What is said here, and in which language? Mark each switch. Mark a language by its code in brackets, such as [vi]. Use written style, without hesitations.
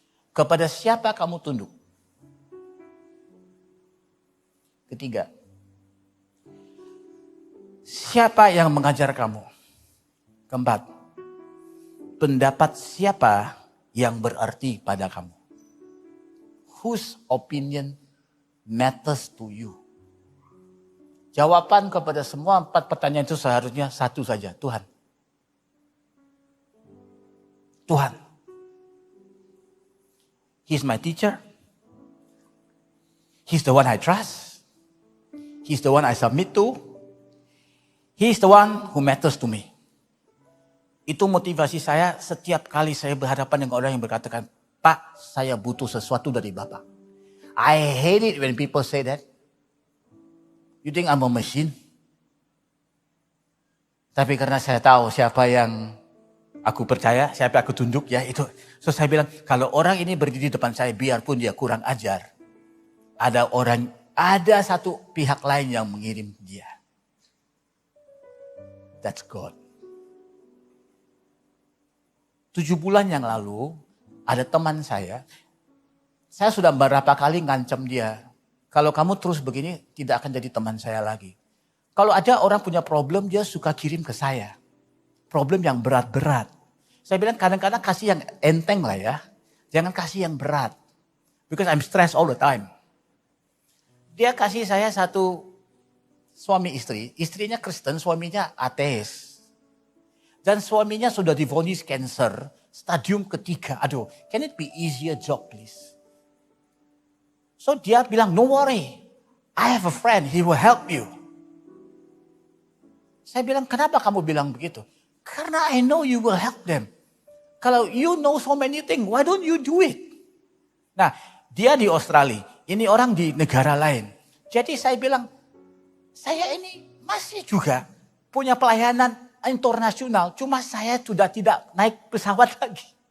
[id] Kepada siapa kamu tunduk? Ketiga. Siapa yang mengajar kamu? Keempat, pendapat siapa yang berarti pada kamu? [en] Whose opinion matters to you? [id] Jawaban kepada semua 4 pertanyaan itu seharusnya satu saja, Tuhan. Tuhan. [en] He's my teacher. He's the one I trust. He's the one I submit to. He's the one who matters to me. [id] Itu motivasi saya setiap kali saya berhadapan dengan orang yang berkatakan, Pak, saya butuh sesuatu dari Bapak. [en] I hate it when people say that. You think I'm a machine? [id] Tapi karena saya tahu siapa yang aku percaya, siapa aku tunduk, ya itu. So saya bilang, kalau orang ini berdiri di depan saya, biarpun dia kurang ajar, ada satu pihak lain yang mengirim dia. [en] That's God. [id] 7 bulan yang lalu, ada teman saya sudah berapa kali ngancam dia. Kalau kamu terus begini, tidak akan jadi teman saya lagi. Kalau ada orang punya problem, dia suka kirim ke saya. Problem yang berat-berat. Saya bilang kadang-kadang kasih yang enteng lah ya. Jangan kasih yang berat. [en] Because I'm stressed all the time. [id] Dia kasih saya satu suami istri. Istrinya Kristen, suaminya ateis. Dan suaminya sudah divonis cancer, stadium ketiga. [en] Aduh, can it be easier job please? So [id] dia bilang, [en] no worry, I have a friend, he will help you. [id] Saya bilang, kenapa kamu bilang begitu? Karena [en] I know you will help them. Kalau you know so many things, why don't you do it? [id] Nah, dia di Australia, ini orang di negara lain. Jadi saya bilang, saya ini masih juga punya pelayanan internasional, cuma saya sudah tidak naik pesawat lagi.